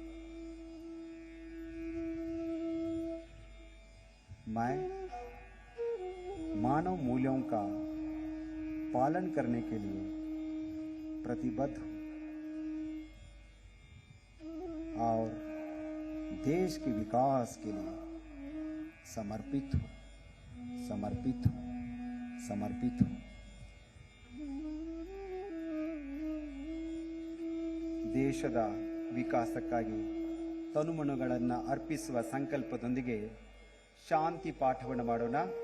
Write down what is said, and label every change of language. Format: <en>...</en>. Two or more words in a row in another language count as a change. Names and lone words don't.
<hi>मैं मानव मूल्यों का पालन करने के लिए प्रतिबद्ध हूं और देश के विकास के लिए समर्पित हूं, समर्पित हूं, समर्पित हूं।</hi> <kn>ದೇಶದ ವಿಕಾಸಕ್ಕಾಗಿ ತನುಮನಗಳನ್ನು ಅರ್ಪಿಸುವ ಸಂಕಲ್ಪದೊಂದಿಗೆ ಶಾಂತಿ ಪಾಠವನ್ನು ಮಾಡೋಣ।</kn>